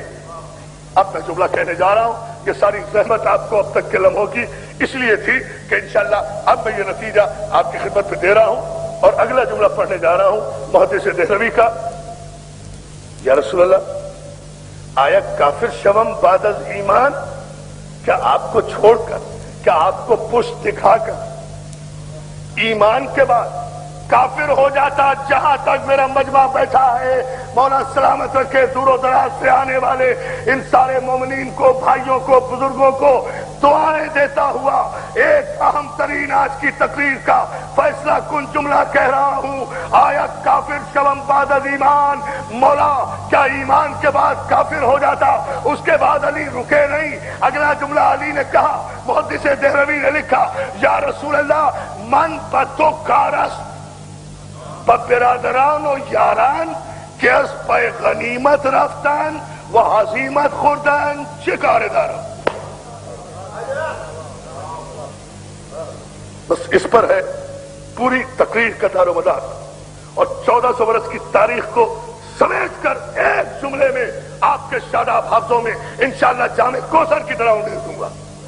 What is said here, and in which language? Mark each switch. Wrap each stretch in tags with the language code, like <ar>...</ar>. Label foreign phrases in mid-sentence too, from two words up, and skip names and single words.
<ur>اب میں جملہ کہنے جا رہا ہوں، یہ ساری زحمت آپ کو اب تک کے لمحوں کی اس لیے تھی کہ انشاءاللہ اب میں یہ نتیجہ آپ کی خدمت پہ دے رہا ہوں. اور اگلا جملہ پڑھنے جا رہا ہوں محدث دہلوی کا.</ur> <ar>یا رسول اللہ</ar> <fa>آیا کافر شوم بعد از ایمان،</fa> <ur>کیا آپ کو چھوڑ کر، کیا آپ کو پشت دکھا کر ایمان کے بعد کافر ہو جاتا جہاں تک میرا مجمع بیٹھا ہے. مولا سلامت رکھے دور و دراز سے آنے والے ان سارے مومنین کو، بھائیوں کو، بزرگوں کو دعائیں دیتا ہوا ایک اہم ترین آج کی تقریر کا فیصلہ کن جملہ کہہ رہا ہوں.</ur> <fa>آیا کافر شوم بعد از ایمان،</fa> <ur>مولا کیا ایمان کے بعد کافر ہو جاتا؟ اس کے بعد علی رکے نہیں، اگلا جملہ علی نے کہا، محدث دہلوی نے لکھا،</ur> <ar>یا رسول اللہ</ar> <fa>من بتو کارست برادران و یاران که از پای غنیمت رفتن و هزیمت خوردن چه کار دارم؟</fa> <ur>بس اس پر ہے پوری تقریر کا دار و مدار، اور 1400 برس کی تاریخ کو سمیٹ کر ایک جملے میں آپ کے شاداب حافظوں میں انشاءاللہ جامع کوثر کی طرح انہیں دوں گا.</ur>